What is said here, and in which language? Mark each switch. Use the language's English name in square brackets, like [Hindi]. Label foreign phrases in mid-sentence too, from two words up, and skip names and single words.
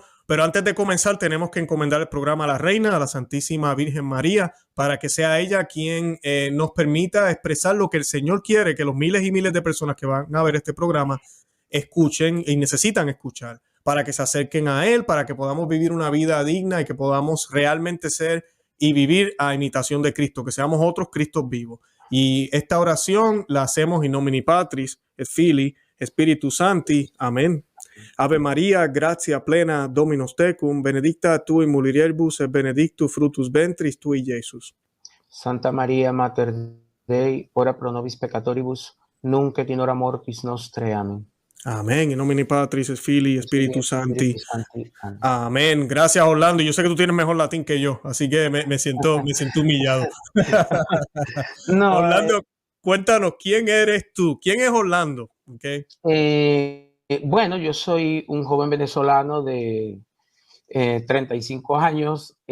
[Spanish] Pero antes de comenzar tenemos que encomendar el programa a la Reina, a la Santísima Virgen María, para que sea ella quien nos permita expresar lo que el Señor quiere, que los miles y miles de personas que van a ver este programa escuchen y necesitan escuchar, para que se acerquen a Él, para que podamos vivir una vida digna y que podamos realmente ser y vivir a imitación de Cristo, que seamos otros Cristos vivos. Y esta oración la hacemos [Latin] in nomine Patris, et Filii, Spiritus Sancti. Amén. Ave María, gratia plena, Dominus tecum, benedicta tu in mulieribus et benedictus fructus ventris tui, Iesus. Santa María, Mater Dei, ora pro nobis peccatoribus, nunc et in hora mortis nostre. Amén. Amén. In nomine Patris, et Filii, Spiritus Sancti. [Spanish] Amén. Gracias, Orlando. Yo sé que tú tienes mejor latín que yo, así que me siento humillado. No, Orlando, cuéntanos, ¿quién eres tú? ¿Quién es Orlando? Okay. Bueno, yo soy un joven venezolano de 35 años.